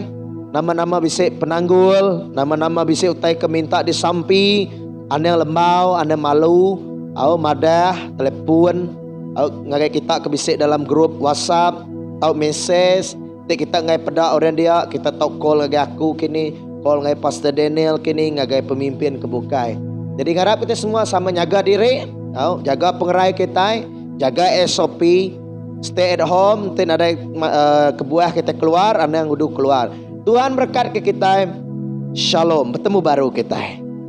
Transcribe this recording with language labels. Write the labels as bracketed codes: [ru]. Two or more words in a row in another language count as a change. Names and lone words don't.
[iba] Nama-nama bisa penanggul, nama-nama bisa utai keminta disampi, ane lembau, ane malu, au madah, telepon, au ngagai kita kebisik dalam grup WhatsApp, au message, kita ngai pada orang dia, kita tau call ngagai aku kini, call ngai Pastor Daniel kini, ngagai pemimpin kebukai. Jadi ngarap kita semua sama jaga diri, au jaga pengerai kita, jaga SOP, [en] stay at home, [iba] tin ada kebuah kita keluar, anda yang udah keluar. Tuhan berkat ke kita. Shalom. Bertemu baru kita.